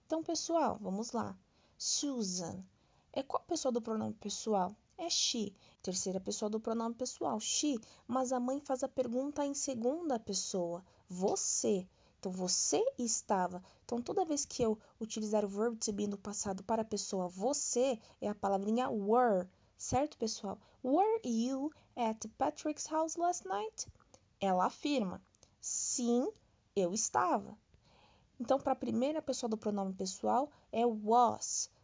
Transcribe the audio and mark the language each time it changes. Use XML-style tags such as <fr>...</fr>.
<pt>Então, pessoal, vamos lá. Susan. É qual pessoa do pronome pessoal? É she. Terceira pessoa do pronome pessoal, she. Mas a mãe faz a pergunta em segunda pessoa. Você. Então, você estava. Então, toda vez que eu utilizar o verbo to be no passado para a pessoa você, é a palavrinha were. Certo, pessoal?</pt> <en>Were you at Patrick's house last night?</en> <pt>Ela afirma. Sim, eu estava. Então, para a primeira pessoa do pronome pessoal, é was.</pt>